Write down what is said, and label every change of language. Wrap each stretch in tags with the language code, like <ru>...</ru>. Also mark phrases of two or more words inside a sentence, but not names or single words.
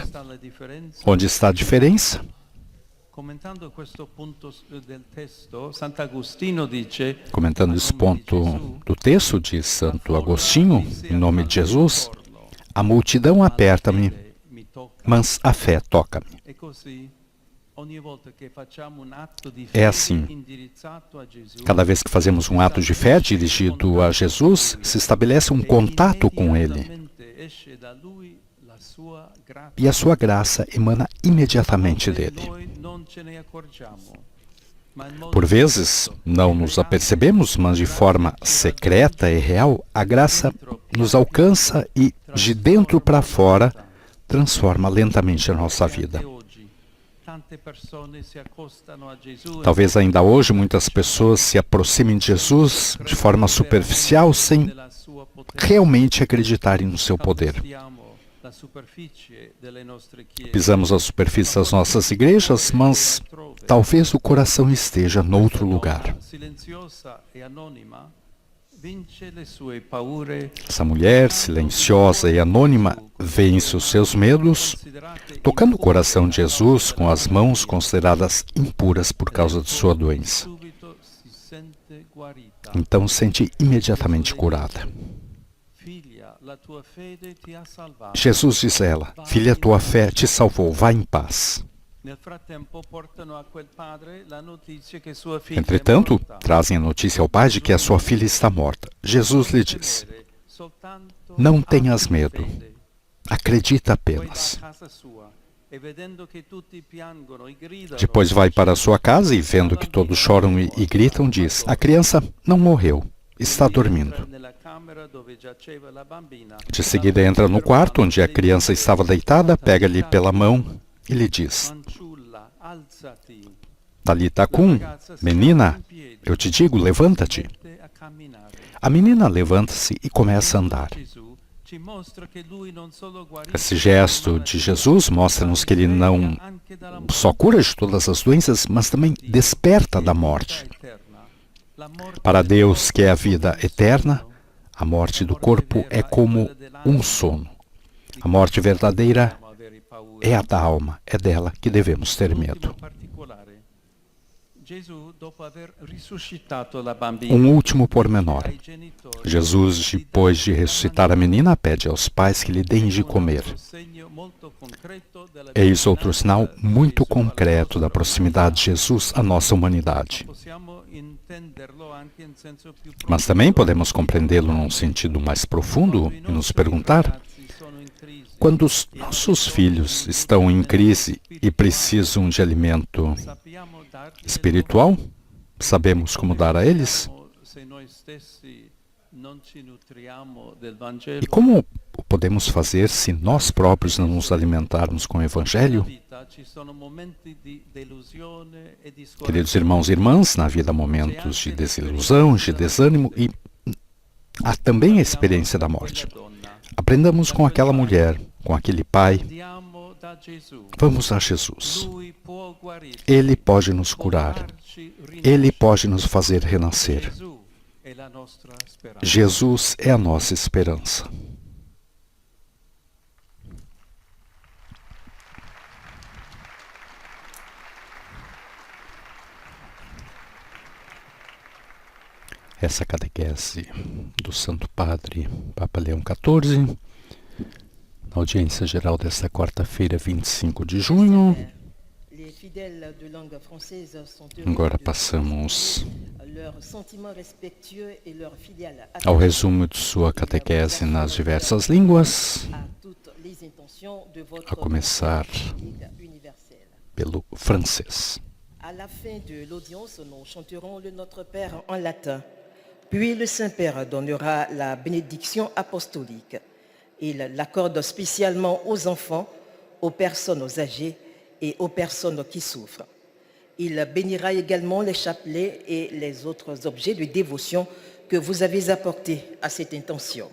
<pt>Onde está a diferença? Comentando esse ponto do texto, diz Santo Agostinho, em nome de Jesus: a multidão aperta-me mas a fé toca-me.</pt> <it>E così, ogni volta che facciamo un atto di</it> <pt>É</pt> <it>fede</it> <pt>assim.</pt> <it>indirizzato a Gesù,</it> <pt>Cada vez que fazemos um ato de fé dirigido a Jesus, se estabelece um contato com Ele.</pt> <it>immediatamente esce da lui la sua grazia.</it> <pt>E a sua graça emana imediatamente dele.</pt> <it>Noi non ce ne accorgiamo, ma in modo</it> <pt>Por vezes, não nos apercebemos, mas de forma secreta e real, a graça nos alcança e, de dentro para fora, transforma lentamente a nossa vida.</pt> <it>oggi tante persone si accostano a Gesù</it> <pt>Talvez ainda hoje muitas pessoas se aproximem de Jesus de forma superficial, sem</pt> <it>nella sua potenza.</it> <pt>realmente acreditarem no seu poder.</pt> <it>Calpestiamo la superficie delle nostre chiese.</it> <pt>Pisamos a superfície das nossas igrejas, mas talvez o coração esteja noutro lugar.</pt> <it>Silenziosa e anonima vince le sue paure,</it> <pt>Essa mulher silenciosa e anônima vence os seus medos, tocando o coração de Jesus com as mãos consideradas impuras por causa de sua doença.</pt> <it>subito si sente guarita.</it> <pt>Então sente imediatamente curada.</pt> <it>Figlia, la tua fede ti ha salvato.</it> <pt>Jesus diz a ela: filha, tua fé te salvou, vá em paz.</pt> <it>Nel frattempo portano a quel padre la notizia che sua figlia</it> <pt>Entretanto,</pt> <it>è morta.</it> <pt>trazem a notícia ao pai de que a sua filha está morta. Jesus lhe diz:</pt> <it>Soltanto</it> <pt>não tenhas</pt> <it>abbi</it> <pt>medo,</pt> <it>fede.</it> <pt>acredita</pt> <it>Poi va a</it> <pt>apenas.</pt> <it>casa sua e vedendo che tutti piangono e gridano,</it> <pt>Depois vai para a sua casa e, vendo que todos choram e gritam, diz: a criança não morreu, está dormindo.</pt> <it>nella camera dove giaceva la bambina,</it> <pt>De seguida entra no quarto onde a criança estava deitada, pega-lhe pela mão e lhe diz:</pt> <it>fanciulla, alzati,</it> <arc>Talita cum,</arc> <pt>menina, eu te digo, levanta-te.</pt> <it>mette a camminare.</it> <pt>A menina levanta-se e começa a andar.</pt> <it>Gesù ci mostra che lui non solo guarisce</it> <pt>Esse gesto de Jesus mostra-nos que ele não</pt> <it>anche dalla</it> <pt>só cura de todas as doenças, mas também desperta da morte.</pt> <it>eterna. La morte</it> <pt>Para Deus, que é a vida eterna, a morte do corpo é como um sono. A morte verdadeira</pt> <it>dobbiamo avere paura.</it> <pt>é a da alma, é dela que devemos ter medo.</pt> <it>Particolare. Gesù, dopo aver risuscitato la bambina,</it> <pt>Um último pormenor.</pt> <it>ai genitori</it> <pt>Jesus, depois de ressuscitar a menina, pede aos pais que lhe deem de comer.</pt> <it>segno molto concreto della</it> <pt>Eis outro sinal muito concreto da proximidade de Jesus à nossa humanidade.</pt> <it>possiamo intenderlo anche in senso più</it> <pt>Mas também podemos compreendê-lo num sentido mais profundo e nos perguntar:</pt> <it>ragazzi sono in crisi.</it> <pt>quando os nossos filhos estão em crise e precisam de alimento</pt> <it>Sappiamo dargli</it> <pt>espiritual, sabemos como dar a eles?</pt> <it>se noi stessi non ci nutriamo del Vangelo.</it> <pt>E como o podemos fazer se nós próprios não nos alimentarmos com o Evangelho?</pt> <it>Vita ci sono momenti di delusione e di</it> <pt>Queridos irmãos e irmãs, na vida há momentos de desilusão, de desânimo e há também a experiência da morte. Aprendamos com aquela mulher, com aquele pai.</pt> <it>Andiamo da Gesù.</it> <pt>Vamos a Jesus.</pt> <it>Lui può guarire.</it> <pt>Ele pode nos curar.</pt> <it>Farci</it> <pt>Ele pode nos fazer renascer.</pt> <it>Gesù è la nostra speranza.</it> <pt>Jesus é a nossa esperança. Essa catequese do Santo Padre Papa Leão XIV, na audiência geral desta quarta-feira, 25 de junho.</pt> <fr>Les fidèles de langue française sont</fr> <pt>Agora</pt> <fr>heureux de</fr> <pt>passamos</pt> <fr>leur sentiment respectueux et leur filiale</fr> <pt>ao resumo de sua catequese nas diversas línguas,</pt> <fr>à toutes les intentions de votre</fr> <pt>a começar</pt> <fr>Ligue universelle.</fr> <pt>pelo francês.</pt> <fr>À la fin de l'audience, nous chanterons le Notre Père en latin. Puis le Saint-Père donnera la bénédiction apostolique. Il l'accorde spécialement aux enfants, aux personnes âgées et aux personnes qui souffrent. Il bénira également les chapelets et les autres objets de dévotion que vous avez apportés à cette intention.</fr>